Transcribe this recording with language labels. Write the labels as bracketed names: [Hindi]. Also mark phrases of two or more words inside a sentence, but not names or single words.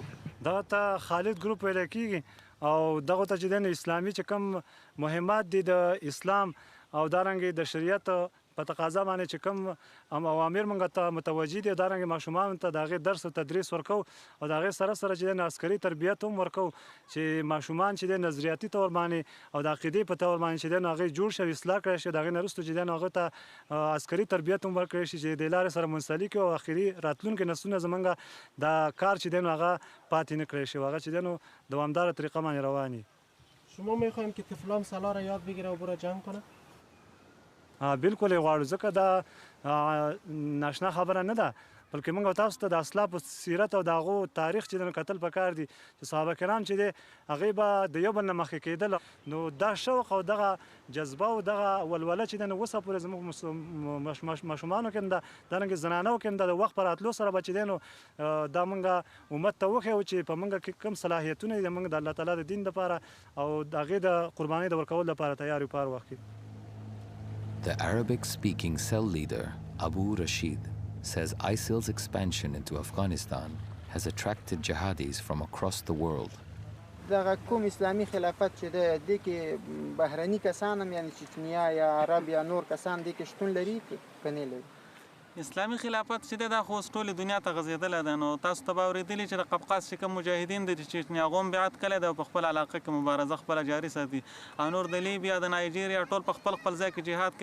[Pashto] دغه ته خالد ګروپ ویل کېږي او دغه ته چې دی نو اسلامي چې کوم مهمات دي د اسلام او دارنګې د شریعت په تقاضا باندې چې کوم اوامر موږ ته متوجه دي، دارنګې ماشومانو ته د هغې درس او تدریس ورکوو او د هغې سره سره چې دی نو عسکري تربیت هم ورکوو چې ماشومان چې دی نظریاتي طور باندې او د عقیدې په طور باندې چې دی نو هغې جوړ شي او اصلاح کړی شي. د هغې نه وروسته چې دی نو هغه ته عسکري تربیت هم ورکړی شي چې د لارې سره منسلک وي او اخري راتلونکي نسلونه زموږ دا کار چې دی نو هغه پاتې نه کړی شي او هغه چې دی نو دوامداره طریقه باندې روان وي. [Persian] شما میخوایم که طفلان سلا را یاد بگیره و برای جنگ کنه؟ [Pashto] بالکل یې غواړو، ځکه دا ناشنا خبره نه ده، بلکې موږ تاسو ته د اسلافو سیرت او د هغو تاریخ چې دی کتل پکار دي چې صحابه کرام چې دی هغې به د یو بل نه مخکې کېدل. نو دا شوق او دغه جذبه او دغه ولوله چې دی نو اوسه پورې زموږ ماشومانو کې ده، دارنګې زنانو کې ده. د وخت په راتلو سره به چې دی نو دا موږ امت ته وښیو چې په موږ کې کوم صلاحیتونه دي، موږ د الله تعالی د دین دپاره او د هغې د قربانۍ د ورکولو لپاره تیار یو په هر وخت کې. [English] The Arabic-speaking cell leader, Abu Rashid, says ISIL's expansion into Afghanistan has attracted jihadis from across the world. [Pashto] دغه کوم اسلامي خلافت چې دی دې کې بهرني کسان هم یعنې چچنیا یا عرب یا نور کسان دې کې شتون لري که نه لري؟ اسلامي خلافت چې دی دا خو اوس ټولې دنیا ته غځېدلی ده. نو تاسو ته به اورېدلي چې د قفقاز چې کوم مجاهدین دي چې چچنیا هغو هم بیعت کړی دی او په خپل علاقه کې مبارزه خپله جاري ساتي، او نور د لیبیا د نایجیریا ټول په خپل ځای کې جهاد کوي.